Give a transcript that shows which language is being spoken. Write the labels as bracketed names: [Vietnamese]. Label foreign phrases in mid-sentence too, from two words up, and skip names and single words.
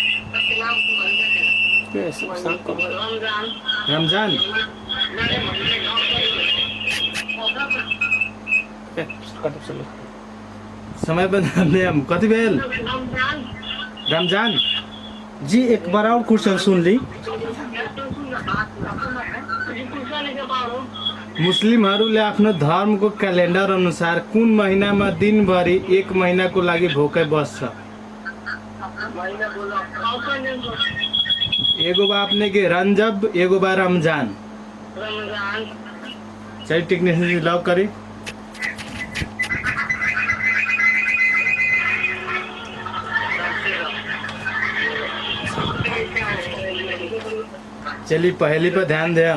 [Maithili] रमजान। समय पर हम कथी भेल? रमजान [Bhojpuri] जी एक बार और क्वेश्चन सुन ली। [Nepali] मुस्लिमहरूले आफ्नो धर्मको क्यालेन्डर अनुसार कुन महिनामा दिनभरि एक महिनाको लागि भोकै बस्छ? [Bhojpuri] एगो बा अपने के रंजब, एगो बा रमजान। चलिए टेक्नीशियन जी लॉक करी। चलिए पहली पर ध्यान दे।